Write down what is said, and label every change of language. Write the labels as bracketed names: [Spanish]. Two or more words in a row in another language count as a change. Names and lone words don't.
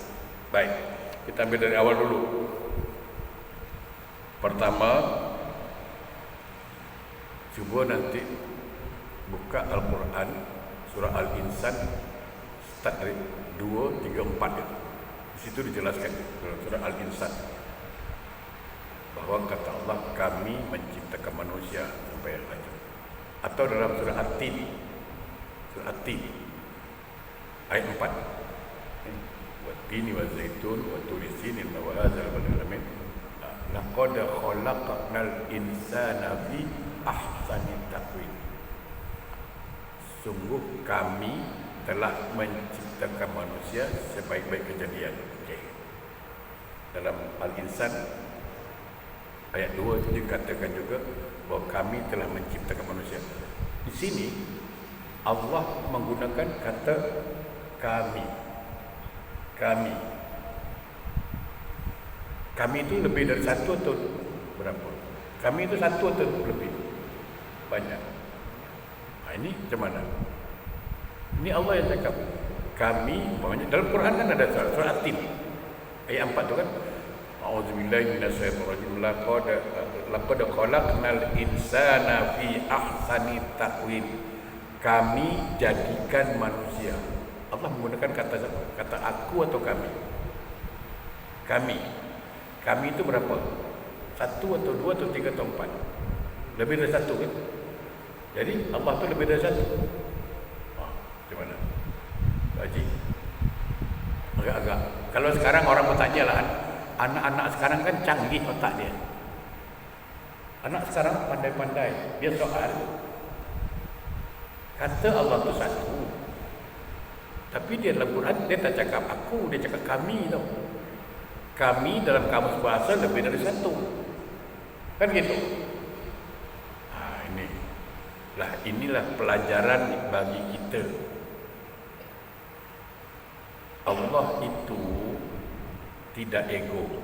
[Malay] Baik, kita ambil dari awal dulu. Pertama, cuba nanti buka Al-Quran surah Al-Insan, start dari 2, 3, 4 itu. Di situ dijelaskan dalam surah Al-Insan bahawa kata Allah, kami menciptakan manusia sampai akhir. Atau dalam surah At-Tin, ayat 4, [Arabic] والتين والزيتون وطور سينين وهذا البلد الأمين لقد خلقنا الإنسان في أحسن تقويم. [Malay] Sungguh kami telah menciptakan manusia sebaik-baik kejadian. Okay. Dalam Al-Insan ayat 2 itu dikatakan juga bahawa kami telah menciptakan manusia. Di sini Allah menggunakan kata kami. Kami itu lebih dari satu atau berapa? Kami itu satu atau lebih? Banyak. Ini macam mana? Ini Allah yang cakap. Kami, dalam Quran kan ada surah At-Tin ayat 4 tu kan, [Arabic] أعوذ بالله من الشيطان الرجيم، لقد خلقنا الإنسان في أحسن تقويم. [Malay] Kami jadikan manusia. Allah menggunakan kata siapa? Kata aku atau kami? Kami itu berapa? 1 atau 2 atau 3 atau 4? Lebih dari 1 kan? Jadi Allah tu lebih dari 1. Macam mana? Haji? Agak-agak. Kalau sekarang orang bertanya lah, anak-anak sekarang kan canggih otak dia. Anak sekarang pandai-pandai. Dia soal. Kata Allah tu 1. Tapi dia dalam Quran, dia tak cakap aku, dia cakap kami tau. Kami dalam kamus bahasa lebih dari 1. Kan gitu. Ini Lah inilah pelajaran bagi kita. Allah itu tidak ego.